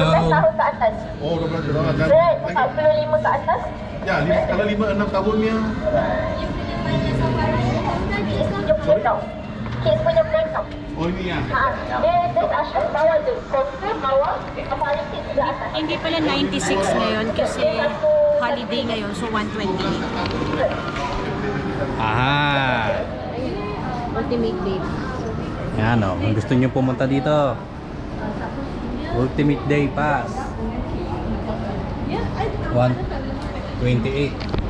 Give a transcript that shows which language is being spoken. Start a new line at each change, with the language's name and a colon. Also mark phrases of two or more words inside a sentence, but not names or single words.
Malay: Oh, 12 tahun atas. Lagi 45 ke atas. ya, kalau 5-6 tahunnya. Sorry? Kids punya playground. Oh ini ya. There's Ashraf bawah tu. Coaster bawah. Kepala kids di atas.
Filipino: Hindi pala 96 ngayon kasi holiday ngayon, so 128. Aha. Ultimate day. Yan o, kung gusto nyo pumunta dito, Ultimate Day Pass 128.